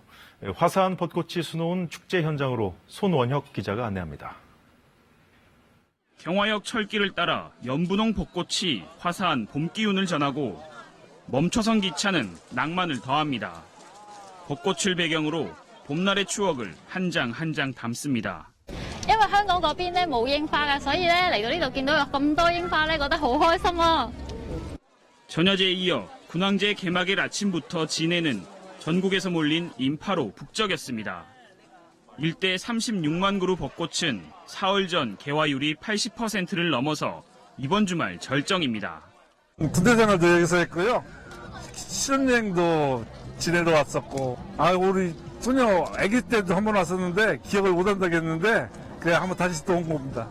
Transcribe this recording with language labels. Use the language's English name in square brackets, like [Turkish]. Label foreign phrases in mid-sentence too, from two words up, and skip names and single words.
[Korean] 화사한 벚꽃이 수놓은 축제 현장으로 손원혁 기자가 안내합니다. 경화역 철길을 따라 연분홍 벚꽃이 화사한 봄 기운을 전하고 멈춰선 기차는 낭만을 더합니다. 벚꽃을 배경으로 봄날의 추억을 한 장 한 장 담습니다. [Cantonese] 因為香港嗰邊咧冇櫻花㗎，所以咧嚟到呢度見到有咁多櫻花咧，覺得好開心啊！ [Korean] 전야제에 이어 군항제 개막일 아침부터 진해는 전국에서 몰린 인파로 북적였습니다. 일대 36만 그루 벚꽃은 사흘 전 개화율이 80%를 넘어서 이번 주말 절정입니다. 군대 생활도 여기서 했고요. 신혼여행도 진해로 왔었고, 우리 소녀 아기 때도 한 번 왔었는데 기억을 못한다겠는데 그냥 한번 다시 또 온 겁니다.